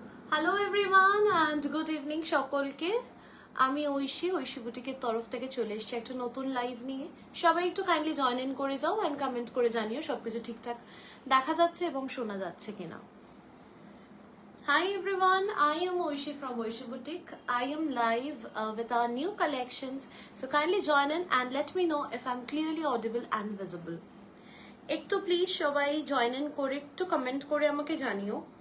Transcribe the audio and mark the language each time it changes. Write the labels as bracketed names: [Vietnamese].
[English] hello everyone and good evening [Bangla] সকলকে। আমি ঐশী বুটিকের তরফ থেকে চলে এসেছি একটা নতুন লাইভ নিয়ে। সবাই একটু কাইন্ডলি জয়েন ইন করে যাও অ্যান্ড কমেন্ট করে জানিও সবকিছু ঠিকঠাক দেখা যাচ্ছে এবং শোনা যাচ্ছে কিনা। [English] Hi everyone, I am Oishi from Oishi Boutique. I am live with our new collections. So kindly join in and let me know if I'm clearly audible and visible. [Bangla] একটু প্লিজ সবাই জয়েন ইন করে একটু comment করে আমাকে জানিও।